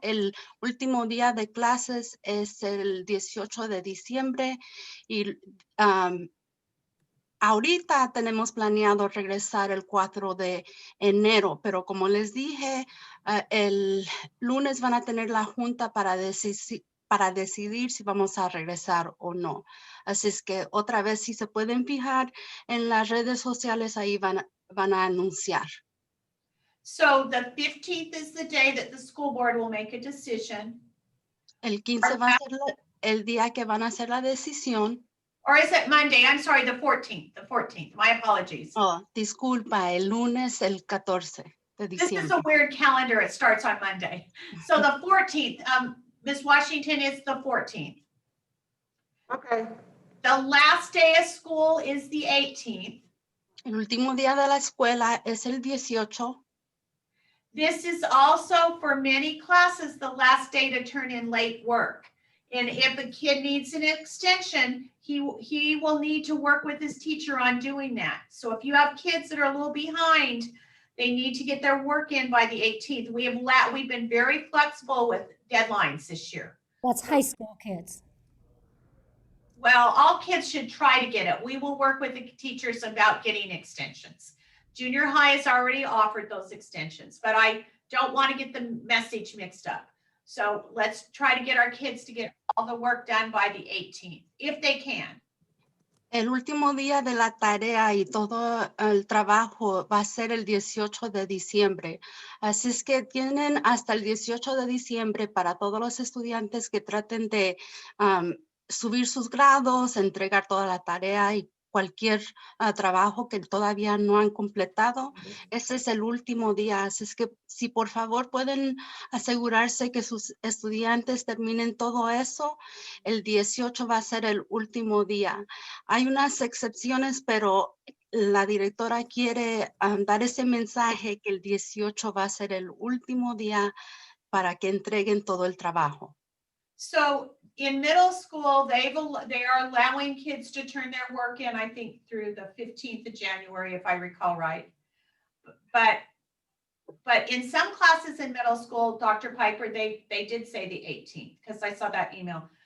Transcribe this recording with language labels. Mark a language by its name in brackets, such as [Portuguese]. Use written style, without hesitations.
[Spanish] El último día de clases es el 18 de diciembre y ahorita tenemos planeado regresar el 4 de enero, pero como les dije, el lunes van a tener la junta para decidir si vamos a regresar o no. Así es que otra vez, si se pueden fijar en las redes sociales, ahí van a anunciar. [English] So the 15th is the day that the school board will make a decision. [Spanish] El 15 va a ser el día que van a hacer la decisión. [English] Or is it Monday? I'm sorry, the 14th. The 14th. My apologies. [Spanish] Oh, disculpa, el lunes, el 14 de diciembre. [English] This is a weird calendar. It starts on Monday. So the 14th, Ms. Washington, is the 14th. Okay. The last day of school is the 18th. [Spanish] El último día de la escuela es el 18. [English] This is also for many classes, the last day to turn in late work. And if a kid needs an extension, he will need to work with his teacher on doing that. So if you have kids that are a little behind, they need to get their work in by the 18th. We've been very flexible with deadlines this year. That's high school kids. Well, all kids should try to get it. We will work with the teachers about getting extensions. Junior high has already offered those extensions, but I don't want to get the message mixed up. So let's try to get our kids to get all the work done by the 18th, if they can. [Spanish] El último día de la tarea y todo el trabajo va a ser el 18 de diciembre. Así es que tienen hasta el 18 de diciembre para todos los estudiantes que traten de subir sus grados, entregar toda la tarea y cualquier trabajo que todavía no han completado. Ese es el último día. Así es que si por favor pueden asegurarse que sus estudiantes terminen todo eso, el 18 va a ser el último día. Hay unas excepciones, pero la directora quiere dar ese mensaje que el 18 va a ser el último día para que entreguen todo el trabajo. [English] So in middle school, they are allowing kids to turn their work in, I think, through the 15th of January, if I recall right. But in some classes in middle school, Dr. Piper, they did say the 18th, because I saw that email.